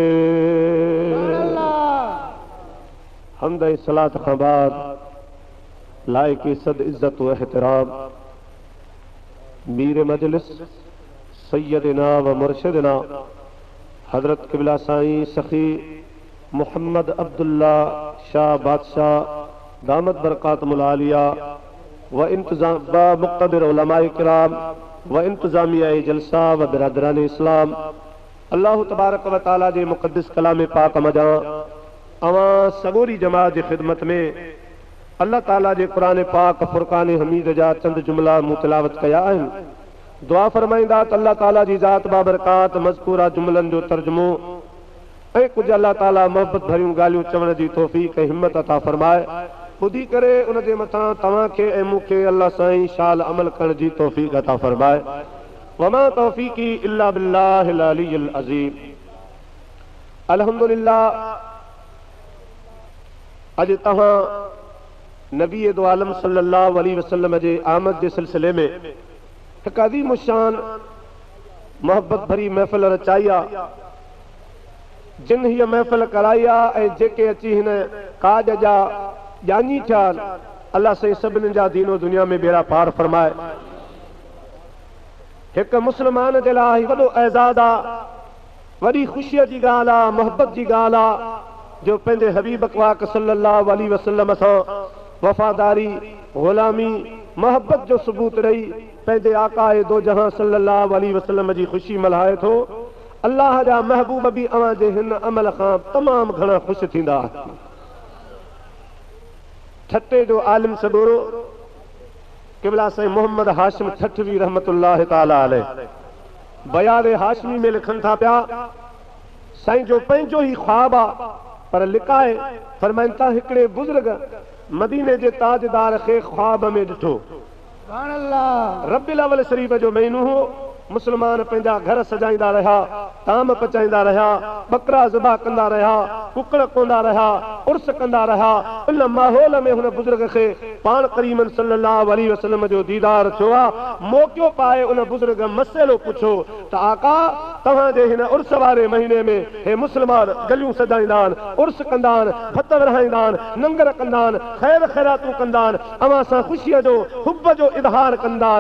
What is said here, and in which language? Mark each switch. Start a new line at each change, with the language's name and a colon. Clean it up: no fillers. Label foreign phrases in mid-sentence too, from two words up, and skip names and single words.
Sindhi: हमद सलात खां बाद लायक सद इज्जत व एहतराम मीर मजलिस सैयदना व मुर्शिदना हजरत किबला साईं सखी मोहम्मद अब्दुल्ला शाह बादशाह
Arabic: دامت بركاته العالية
Sindhi: व इंतजाम व मुक़्तदिर उलमाए किराम व इंतजामिया जलसा व बिरादरान इस्लाम
Arabic: الله تبارك وتعالى
Sindhi: जे मुक़द्दस कलाम पाक मजा अवां सगोरी जमात जी खिदमत में अल्लाह ताला जे कुरान पाक फुरकान हमीद जा चंद जुमला मूं तिलावत कया आहिनि। दुआ फरमाईंदा त अल्लाह ताला जी ज़ात बाबरकात मज़कूरा जुमलन जो तर्जुमो ऐं कुछ अल्लाह ताला मोहब्बत भरियूं ॻाल्हियूं चवण जी तौफ़ीक़ ऐं हिम्मत अता फरमाए। ॿुधी करे उन जे मथां तव्हांखे ऐं मूंखे अल्लाह साईं शाल अमल करण जी तौफ़ीक़ अता फरमाए।
Arabic: وما توفيقي إلا بالله العلي العظيم.
Sindhi: अल्हम्दुलिल्लाह अॼु तव्हां नबी दो आलम
Arabic: صلى الله عليه وسلم
Sindhi: जे आमद जे सिलसिले में हिकु अज़ीम शान मोहब्बत भरी महफ़िल रचाई आहे। जिन हीअ महफ़िल कराई आहे ऐं जेके अची हिन काज जा ॼाणी थिया अल्लाह साईं सभिनी जा दीनो दुनिया में बेड़ा पार फरमाए। हिकु मुस्लमान जे लाइ वॾो एज़ाज़ आहे, वॾी ख़ुशीअ जी ॻाल्हि आहे, मोहब्बत जी ॻाल्हि आहे जो पंहिंजे हबीब पाक
Arabic: صلى الله عليه وسلم
Sindhi: सां वफ़ादारी ग़ुलामी मोहब्बत जो सबूत रही पंहिंजे आकाए दो जहां
Arabic: صلى الله عليه وسلم
Sindhi: जी ख़ुशी मल्हाए थो। अल्लाह जा महबूब भी अवां जे हिन अमल खां तमाम घणा ख़ुशि थींदा। ठटे जो आलिम सबूरो किबला साईं मोहम्मद हाशिम ठठवी
Arabic: رحمة الله تعالى عليه
Sindhi: बयान हाशमी में लिखन था पिया साईं जो पंहिंजो ही ख्वाब आ पर लिकाए फरमाइनि था हिकिड़े बुज़ुर्ग मदीने जे ताजदार खे ख्वाब में ॾिठो। रब्बिल अव्वल शरीफ जो महीनो हो। मुसलमान पंहिंजा घर सजाईंदा रहा, ताम पचाईंदा रहा, बकरा ज़बा कंदा रहा, कुकड़ कोंदा रहा, उर्स कंदा रहा। इन माहौल में हुन बुज़ुर्ग खे पाण करीमन
Arabic: صلى الله عليه وسلم
Sindhi: जो दीदार थियो आहे। मौक़ो पाए उन बुज़ुर्ग मसइलो पुछो त आका तव्हांजे हिन उर्स वारे महीने में हे मुसलमान गलियूं सजाईंदा आहिनि, उर्स कंदा आहिनि, हथ विरहाईंदा आहिनि, नंगर कंदा आहिनि, ख़ैर ख़ैरातूं कंदा आहिनि, अवां सां ख़ुशीअ जो हुब जो इज़हार कंदा आहिनि।